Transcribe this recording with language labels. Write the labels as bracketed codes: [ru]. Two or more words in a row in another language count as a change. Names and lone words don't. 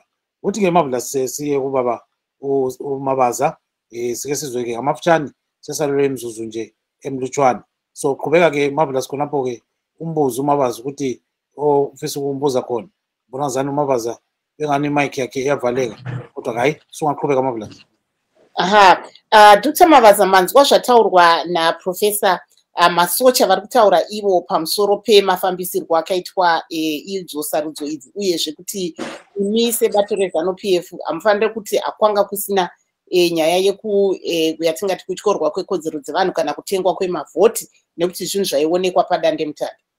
[nd] Uthi ke Marvellous siye kubaba uMavaza sike sizwe ke ngamafutshane sesalule imizuzu nje emlutshwana. So qhubeka ke Marvellous khonapho ke umbuzo uMavaza ukuthi ofisa ukumbuza khona. Bona Zanu uMavaza engani mic yakhe iyavaleka kodwa hayi singaqhubeka Marvellous. [sn] Aha, Dr. Mavaza manzwa zvataurwa naProfessor Masocha vari kutaura ivo pamusoro pemafambisirwo akaitwa idzo sarudzo idzi uyezve kuti imi sebato reZANU-PF hamufaniri kuti hakwanga kusina nyaya yatingati kutyorwa kwekodzero dzevanhu kana kutengwa kwemavhoti nekuti zvinhu zvaionekwa padandemutande.